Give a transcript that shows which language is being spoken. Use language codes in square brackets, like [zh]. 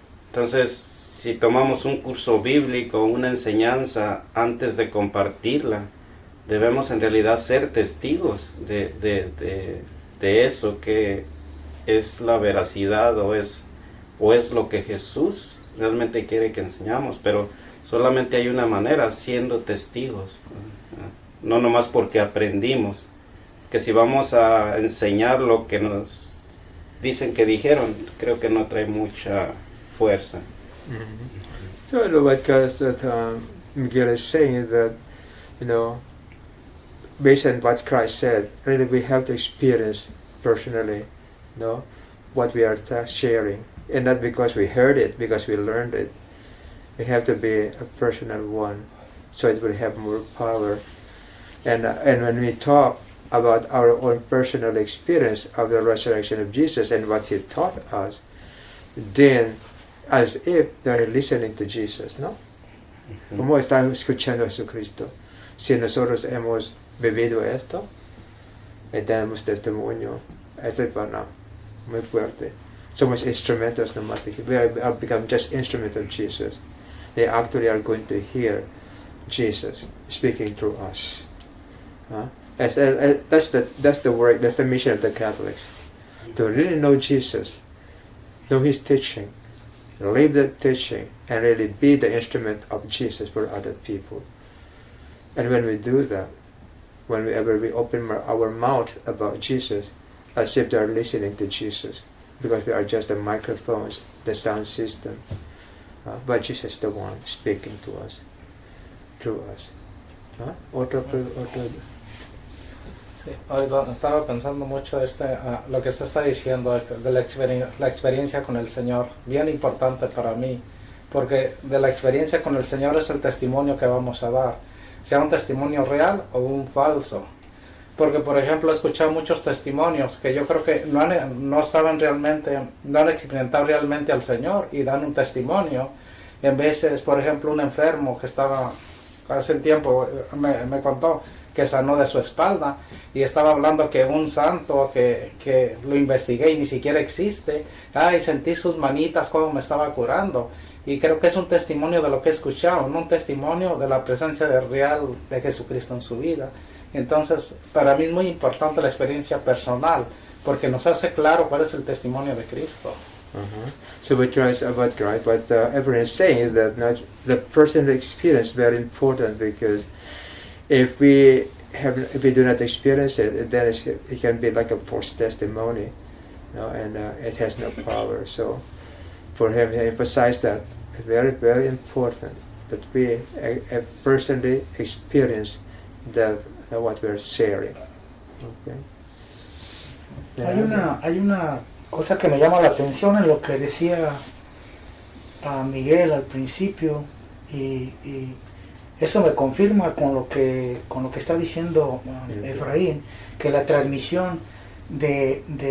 [es] Entonces, si tomamos un curso bíblico, una enseñanza, antes de compartirla, debemos en realidad ser testigos de eso, que es la veracidad o es lo que Jesús realmente quiere que enseñamos, pero solamente hay una manera, siendo testigos, no nomás porque aprendimos, que si vamos a enseñar lo que nos dicen que dijeron, creo que no trae mucha fuerza. Mm-hmm. [en] So what Miguel is saying is that, based on what Christ said, really we have to experience personally, what we are sharing, and not because we heard it, because we learned it. We have to be a personal one, so it will have more power. And when we talk about our own personal experience of the resurrection of Jesus and what He taught us, then as if they're listening to Jesus, ¿no? [es] ¿Cómo estamos escuchando a Jesucristo? Si nosotros hemos vivido esto, y tenemos testimonio, esto es para muy fuerte. Somos instrumentos nomás. [en] We are become just instruments of Jesus. They actually are going to hear Jesus speaking through us. That's the work. That's the mission of the Catholics. To really know Jesus, know His teaching, live that teaching, and really be the instrument of Jesus for other people. And when we do that, whenever we open our mouth about Jesus, as if they are listening to Jesus, because we are just the microphones, the sound system. But Jesus is the one speaking to us, through us. [es] Otro. Sí, ahorita estaba pensando mucho lo que se está diciendo de la experiencia con el Señor, bien importante para mí, porque de la experiencia con el Señor es el testimonio que vamos a dar, sea un testimonio real o un falso. Porque, por ejemplo, he escuchado muchos testimonios que yo creo que no saben realmente, no han experimentado realmente al Señor y dan un testimonio. En veces, por ejemplo, un enfermo que estaba hace un tiempo, me contó que sanó de su espalda y estaba hablando que un santo que lo investigué y ni siquiera existe, sentí sus manitas como me estaba curando. Y creo que es un testimonio de lo que he escuchado, no un testimonio de la presencia real de Jesucristo en su vida. Entonces, para mí es muy importante la experiencia personal, porque nos hace claro cuál es el testimonio de Cristo. [en] So we try about Christ, but everyone is saying that the personal experience is very important, because if we do not experience it, then it can be like a false testimony, and it has no power. So for him to emphasize that, it's very, very important that we personally experience what we're sharing. Okay. [es] Hay una cosa que me llama la atención en lo que decía a Miguel al principio, y eso me confirma con lo que está diciendo Efraín, que la transmisión de